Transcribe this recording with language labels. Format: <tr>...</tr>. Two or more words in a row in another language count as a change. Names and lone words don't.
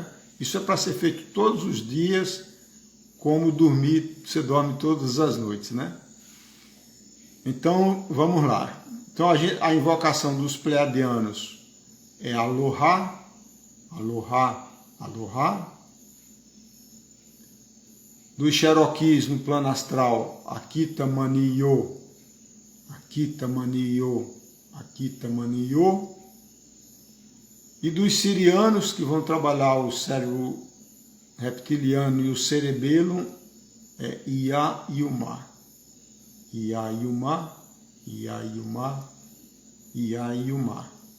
<pt>Isso é para ser feito todos os dias, como dormir, você dorme todas as noites, né? Então, vamos lá. Então, a invocação dos pleiadianos é Aloha, Aloha, Aloha. Dos cherokees no plano astral, Akita Maniyo, Akita Maniyo, Akita Maniyo. E dos sirianos, que vão trabalhar o cérebro reptiliano e o cerebelo, é Ia Yuma. Ia Yuma, Ia Yuma, Ia Yuma.</pt>